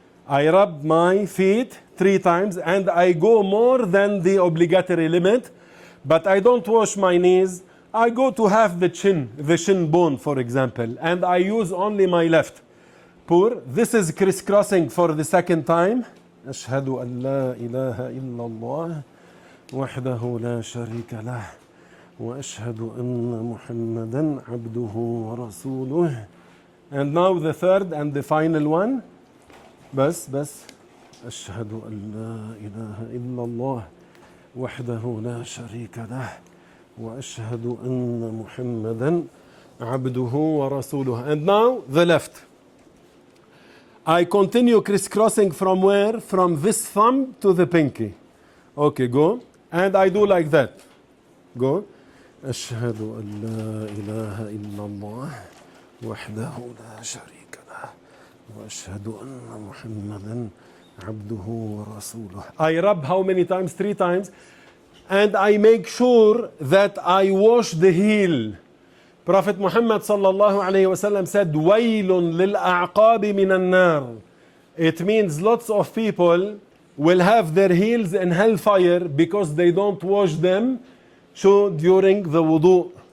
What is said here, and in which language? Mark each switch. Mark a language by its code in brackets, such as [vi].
[en] I rub my feet 3 times and I go more than the obligatory limit, but I don't wash my knees. I go to have the shin bone, for example, and I use only my left. This is crisscrossing for the second time. [ar] أشهد أن لا إله إلا الله وحده لا شريك له وأشهد أن محمدا عبده ورسوله. [en] And now the third and the final one. [ar] بس أشهد أن لا إله إلا الله وحده لا شريك له وأشهد أن محمدا عبده ورسوله. [en] And now the left. I continue crisscrossing from where? From this thumb to the pinky. Okay, go. And I do like that. Go. [ar] أشهد أن لا إله إلا الله وحده لا شريك له وأشهد أن محمدا عبده ورسوله. [en] I rub how many times? 3 times. And I make sure that I wash the heel. Prophet Muhammad sallallahu alayhi wasallam said, [ar] وَيْلٌ لِلْأَعْقَابِ مِنَ النَّارِ. [en] It means lots of people will have their heels in hellfire because they don't wash them during the wudu.